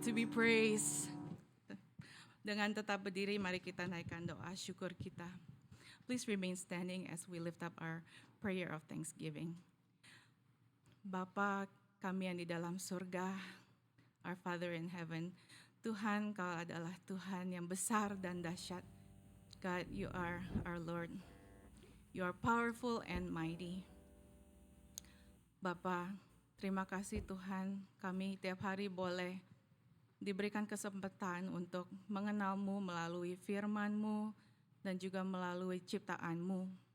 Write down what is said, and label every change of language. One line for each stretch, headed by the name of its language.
Indonesian: please dengan tetap berdiri, mari kita naikkan doa syukur kita.
English: Please remain standing as we lift up our prayer of thanksgiving.
Indonesian: Bapa kami yang di dalam surga,
English: our Father in heaven,
Indonesian: Tuhan, Kau adalah Tuhan yang besar dan dahsyat.
English: God, you are our Lord. You are powerful and mighty.
Indonesian: Bapa, terima kasih Tuhan, kami tiap hari boleh diberikan kesempatan untuk mengenal-Mu melalui firman-Mu dan juga melalui ciptaan-Mu.